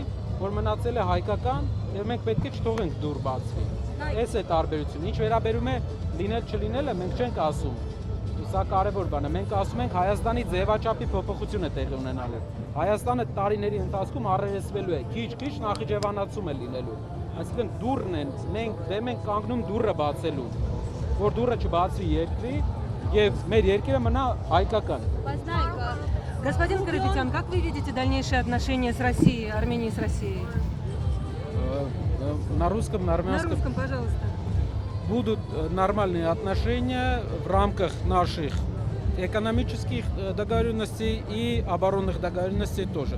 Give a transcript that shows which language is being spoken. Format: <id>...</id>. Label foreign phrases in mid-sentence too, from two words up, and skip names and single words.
<hy>որ մնացել է հայկական եւ մենք պետք է չթողենք դուր բացվի։ Այս է տարբերությունը։ Ինչ վերաբերում է լինել չլինելը, մենք չենք ասում։ Սա կարևոր բան է։ Մենք ասում ենք Հայաստանի ձևաչափի փոփոխություն է տեղի ունենալու։ Հայաստանը տարիների ընթացքում առերեսվելու է, քիչ-քիչ նախիջևանացում է լինելու։ Այսինքն դուռն են, մենք կանգնում դուռը բացելու, որ դուռը չբացվի երկրի եւ մեր երկիրը мնա հայկական։ Բայց նայեք,</hy> <ru>Господин Карапетян, как вы видите дальнейшие отношения с Россией, Армении с Россией? На русском, на армянском. На русском, пожалуйста. Будут нормальные отношения в рамках наших экономических договоренностей и оборонных договоренностей тоже.</ru>